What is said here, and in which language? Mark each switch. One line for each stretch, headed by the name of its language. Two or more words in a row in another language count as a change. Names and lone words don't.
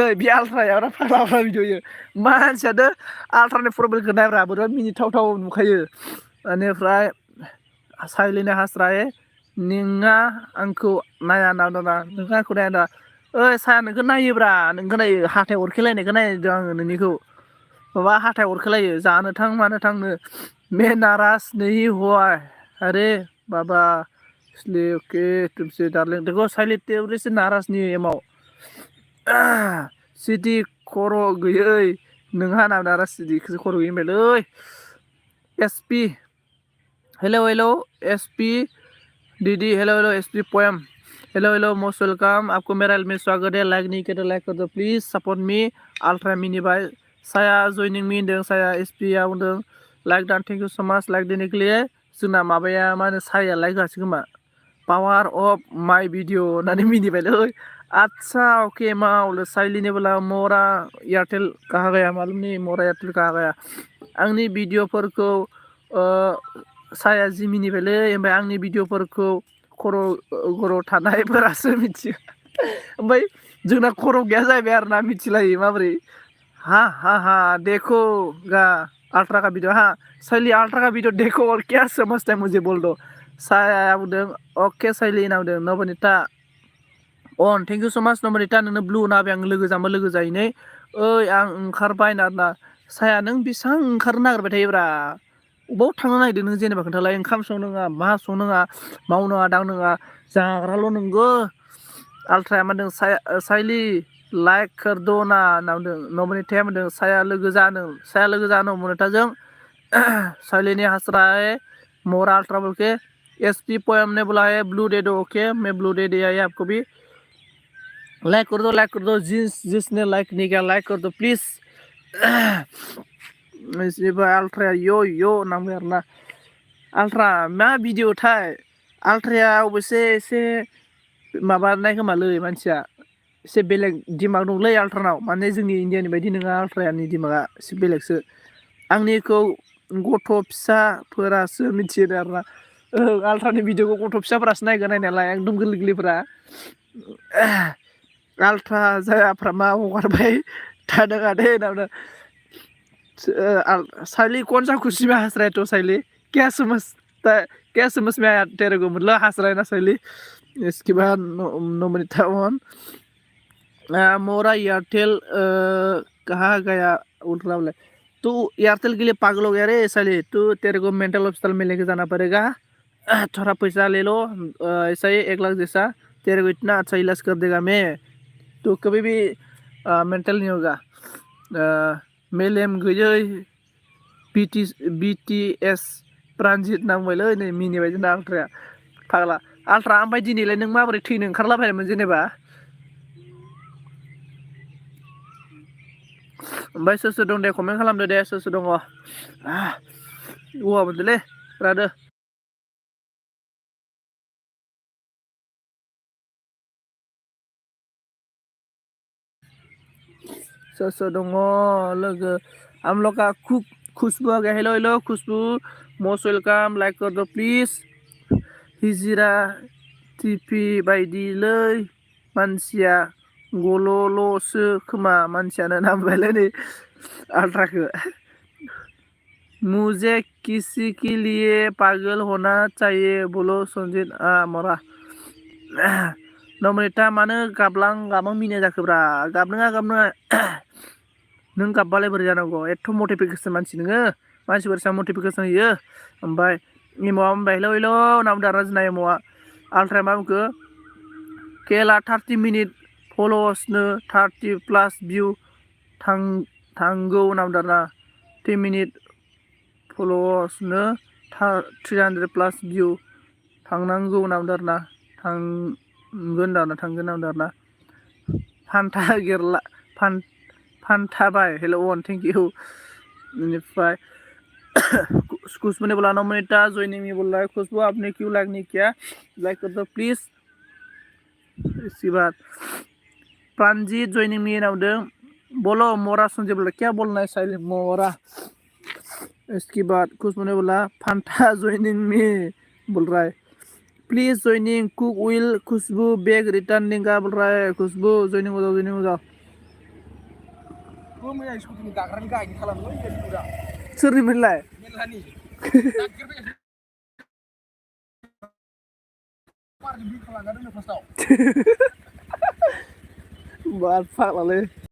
Bodo: बे आल्ट्राया फाग्ला भिडिअ मानसियानो आल्ट्रानि प्रफाइलखौ नायब्रा बोरैबा मिनिथावथाव नुखायो बेनिफ्राय साइलिना हास्राय नोंहा आंखौ नाया ना नोंहा आंखौ नाया ना ओइ साया नोंखौ नायोब्रा नोंखौ नायो हाथाय अरखेलायनायखौ नायदों आङो नोंनिखौ माबा हाथाय अरखेलायो जानो थां मानो थांनो
Hindi: मैं नाराज नहीं हुआ अरे बाबा इसलिए ओके तुमसे डार्लिंग देखो साइली तेरे से नाराज नहीं है
Bodo: एमाव सिटि खर' गैयै नोंहा नाम नाराज सिटिखौसो खर' गैयै होनबायलै एसपि हेलो एसपी दीदी हेलो एसपी पोएम हेलो
English: most welcome
Hindi: आपको मेरा में स्वागत है लाइक नहीं किया तो लाइक कर दो
English: please support me
Bodo: अल्ट्रा मिनी बाय साया
English: joining me
Bodo: होनदों साया एसपी आ होनदों लाइक डान
English: thank you so much
Hindi: लाइक देने के लिए
Bodo: जोंना माबाया मा होनो साया लाइक होआसै खोमा
English: power of my video
Bodo: होननानै मिनिबायलै
Hindi: अच्छा ओके माउल साइलिने बोला मोरा एयरटेल कहा गया
Bodo: मालूम नहीं मोरा एयरटेल कहा गया आंनि भिडिअफोरखौ साया जि मिनिबायलै ओमफ्राय आंनि भिडिअफोरखौ खर' थानायफोरासो मिथियो ओमफ्राय जोंना खर' गैया जाहैबाय आरोना मिथिलायो माबोरै
Hindi: हा देखोगा अल्ट्रा का वीडियो हाँ सैली अल्ट्रा का वीडियो देखो और क्या समझता है मुझे बोल दो
Bodo: साया बुंदों अके सैली होनना बुंदों नबनिता अन
English: thank you so much
Bodo: नबनिता नोंनो ब्लु होना होबाय आं लोगो जाम्बा लोगो जाहैनै ओइ आं ओंखारबाय ना साया नों बेसेबां ओंखारनो नागिरबाय थायोब्रा अबाव थांनो नागिरदों नों जेनेबा खोन्थालाय ओंखाम संनोङा मा संनोङा मावनोङा दांनोङा जाग्राल' नोंगो अल्ट्राया मा होनदों साइली
Hindi: लाइक कर दो ना
Bodo: होनना बुंदों नबनिताया बुंदों साया लोगो जानो नबनिताजों साइलीनि हास्राय
Hindi: मोरा अल्ट्रा बोल के एसपी पोएम ने बोला है ब्लू दे दो ओके मैं ब्लू दे दिया है आपको भी लाइक कर दो जिसने लाइक नहीं किया लाइक कर दो प्लीज
Bodo: अल्ट्राया यो नाम आरोना अल्ट्रा मा भिडिअ थाय अल्ट्राया अबयसे एसे माबानाय खोमालै मानसिया एसे बेलेग दिमाग दंलै अल्ट्रानाव माने जोंनि इन्डियानि बायदि नङा अल्ट्रानि दिमागा एसे बेलेगसो आंनिखौ गथ' फिसाफोरासो मिथियो आरोना अल्ट्रानि भिडिअखौ गथ' फिसाफोरासो नायगोन नायनायालाय एकदम गोरलै अल्ट्रा जायाफ्रा मा हगारबाय थादों आदै होनना
Hindi: साइली कौन सा खुशी में हंस रहे तो साइली क्या समझ में आया तेरे को मतलब हंस रहा है ना साइली इसके बाद नोमनिता वन मोरा एयरटेल कहा गया उल्टा बोले तू एयरटेल के लिए पागल हो गया रे साइली तू तेरे को मेंटल हॉस्पिटल में लेके जाना पड़ेगा थोड़ा पैसा ले लो, ऐसा ही 1 लाख जैसा, तेरे को इतना अच्छा इलाज कर देगा मैं, तो कभी भी मेंटल नहीं होगा।
Bodo: मेलेम गैयै BTS प्रानजित नांबायलै नै मिनिबाय जोंना आल्ट्राया फाग्ला। आल्ट्रा ओमफ्राय दिनैलाय नों माबोरै थैनो ओंखारलाबायनायमोन जेनेबा? ओमफ्राय सोर सोर दं दे कमेन्ट खालामदो दे, सोर सोर दङ। गगा मोनदोंलै रादो। सोर सोर दङ लोगो?
Hindi: हम लोग का खुशबू आ गया। हेलो हेलो खुशबू,
English: most welcome,
Hindi: लाइक कर दो प्लीज।
Bodo: हिजिरा टिपि बायदिलै मानसिया गल'ल'सो खोमा, मानसियानो नांबायलै नै आल्ट्राखो।
Hindi: मुझे किसी के लिए पागल होना चाहिए बोलो संजीत मरा।
Bodo: नमिता मानो गाबलां मिनिया जाखोब्रा? गाबनाङा नों गाबबालाय बोरै जानांगौ? एथ' मटिभेसन मानसि नोङो, मानसिफोरसा मटिभेसन होयो। ओमफ्राय एम'आ होनबाय हेलौ हेलौ होनना बुंदों आरोना जोंना एम'आ। आल्ट्राया मा बुंखो? केला
English: 30 minute
Bodo: फल'वार्सनो 30+ भिउ थांगौ होनना बुंदों आरोना।
English: 10 minute
Bodo: फल'वार्सनो 300+ भिउ थांनांगौ होनना बुंदों आरोना। थांगोन होनना बुंदों आरोना। फान्थाबाय हेल' वन
English: thank you.
Hindi: बेनिफ्राय खुशबू ने बोला नमिता
English: joining me
Hindi: बोल रहा है। खुशबू आपने क्यों लाइक नहीं किया? लाइक कर दो प्लीज। इसके बाद प्रांजीत
English: joining me
Bodo: होनना बुंदों।
Hindi: बोलो मोरा संजय बोला क्या बोलना है साइलेंट मोरा। इसके बाद खुशबू ने बोला फांटा
English: joining me
Hindi: बोल रहा है। प्लीज ज्वाइनिंग कुक विल खुशबू बैग रिटर्निंग का बोल रहा है। खुशबू ज्वाइनिंग हो जाओ। सोरनिमोनलाय?
Bodo: बार फाग्लालै।